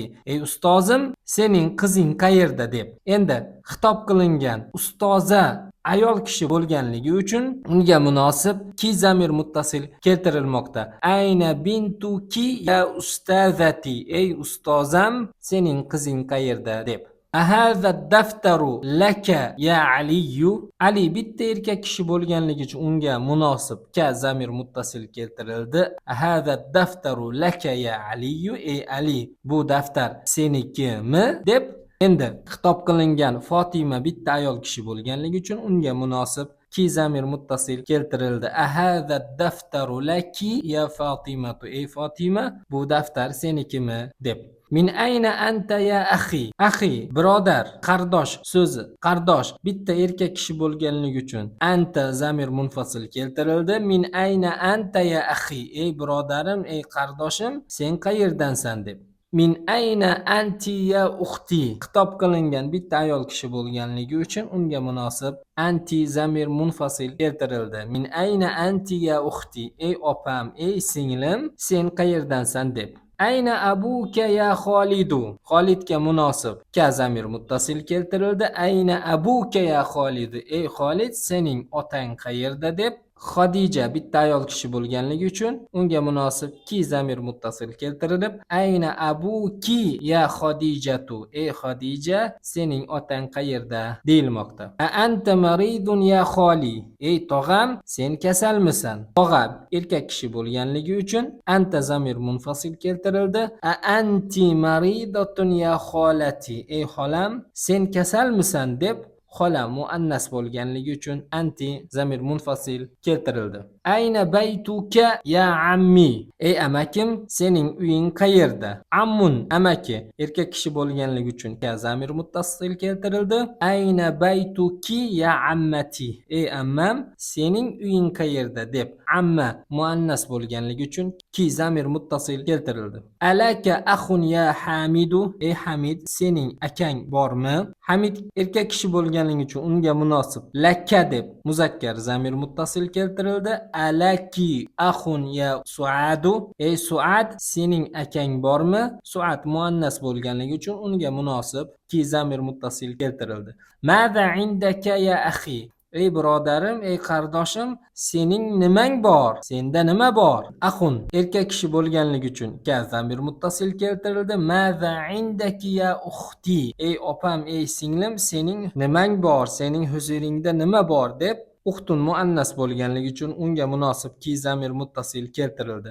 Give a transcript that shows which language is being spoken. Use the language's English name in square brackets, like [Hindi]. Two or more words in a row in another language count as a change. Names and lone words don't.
[Uzbek] Ey ustozim, sening qizing qayerda deb. Endi xitob qilingan ustoza ayol kishi bo'lganligi uchun unga munosib ki zamir muttasil keltirilmoqda. [Arabic] أين بنتك يا أستاذتي? [Uzbek] Ey ustozam, sening qizing qayerda deb. [Arabic] أهذا دفتر لك يا علي? [Uzbek] Ali bitta erkak kishi bo'lganligi uchun unga munosib ka zamir muttasil keltirildi. [Arabic] أهذا دفتر لك يا علي? [Uzbek] Ey Ali, bu daftar senikimi deb. Endi xitob qilingan Fatima bitta ayol kishi bo'lganligi uchun unga munosib ki zamir muttasil keltirildi. [Arabic] أهذا دفتر لكِ يا فاطمة? [Uzbek] Ey Fatima, bu daftar senikimi deb. [Arabic] من أين أنت يا أخي? [Uzbek] Akhi birodar, qardosh so'zi. Qardosh bitta erkak kishi bo'lganligi uchun anta zamir munfasil keltirildi. [Arabic] من أين أنت يا أخي? [Uzbek] Ey birodarim, ey qardoshim, sen qayerdansan deb. [Arabic] من أين أنتِ يا أختي? [Uzbek] Xitob qilingan bitta ayol kishi bo'lganligi uchun unga munosib anti zamir munfasil keltirildi. [Arabic] من أين أنتِ يا أختي? [Uzbek] Ey opam, ey singlim, sen qayerdansan deb. [Arabic] أين أبوك يا خالد? [Uzbek] Xolidga munosib ka zamir muttasil keltirildi. [Arabic] أين أبوك يا خالد? [Uzbek] Ey Xolid, sening otang qayerda deb. Xadija bitta ayol kishi bo'lganligi uchun unga munosib ki zamir muttasil keltirilib [Arabic] أين أبوكِ يا خديجة? [Uzbek] Ey Xadija, sening otang qayerda deyilmoqda. [Arabic] أأنت مريض يا خالي? [Uzbek] Ey tog'am, sen kasalmisan? Tog'a erkak kishi bo'lganligi uchun anta zamir munfasil keltirildi. [Arabic] أأنتِ مريضة يا خالتي? [Uzbek] Ey xolam, sen kasalmisan deb. Xola muannas bo'lganligi uchun anti zamir munfasil keltirildi. [Arabic] أين بيتك يا عمي? [Uzbek] Ey amakim, sening uying qayerda? Ammun amaki erkak kishi bo'lganligi uchun ka zamir muttasil keltirildi. [Arabic] أين بيتكِ يا عمتي? [Uzbek] Ey ammam, sening uying qayerda deb. Amma muannas bo'lganligi uchun ki zamir muttasil keltirildi. [Arabic] ألك أخ يا حامد? [Uzbek] Ey Hamid, sening akang bormi? Hamid erkak kishi bo'lganligi uchun unga munosib lakka deb muzakkar zamir muttasil keltirildi. [Arabic] ألكِ أخ يا سعاد? [Uzbek] Ey Suad, sening akang bormi? Suad muannas bo'lganligi uchun unga munosib ki zamir muttasil keltirildi. [Arabic] ماذا عندك يا أخي? [Uzbek] Ey birodarim, ey qardoshim, sening nimang bor? Senda nima bor? Akhun erkak kishi bo'lganligi uchun ka zamir muttasil keltirildi. [Arabic] ماذا عندكِ يا أختي? [Uzbek] Ey opam, ey singlim, sening nimang bor? Sening huzuringda nima bor deb Uxtun muannas bo'lganligi uchun unga munosib ki zamir muttasil keltirildi.